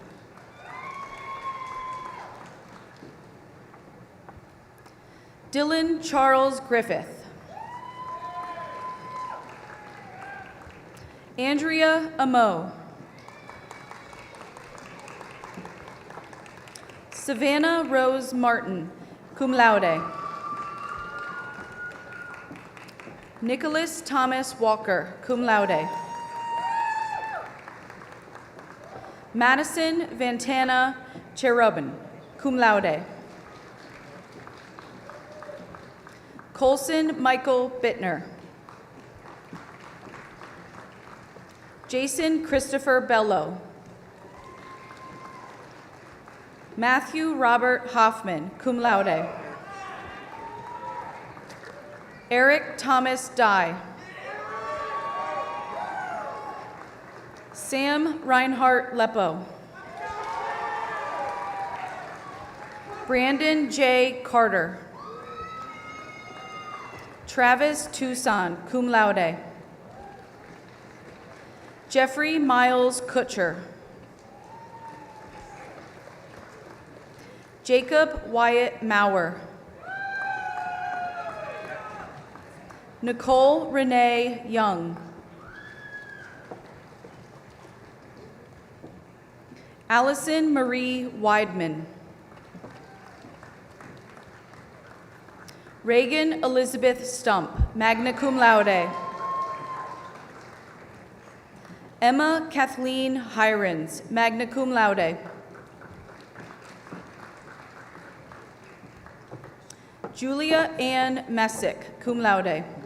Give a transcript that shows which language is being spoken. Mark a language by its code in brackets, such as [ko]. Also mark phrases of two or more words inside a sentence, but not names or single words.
[en] Dylan Charles Griffith. Andrea Amo. Savannah Rose Martin, [la] cum laude. [en] Nicholas Thomas Walker, [la] cum laude. [en] Madison Vantana Cherubin, [la] cum laude. [en] Colson Michael Bittner. Jason Christopher Bello. Matthew Robert Hoffman, [la] cum laude. [en] Eric Thomas Dye. Sam Reinhardt Leppo. Brandon J. Carter. Travis Tucson, [la] cum laude. [en] Jeffrey Miles Kutcher. Jacob Wyatt Maurer. Nicole Renee Young. Allison Marie Weidman. Reagan Elizabeth Stump, [la] magna cum laude. [en] Emma Kathleen Hirons, [la] magna cum laude. [en] Julia Ann Messick, [la] cum laude.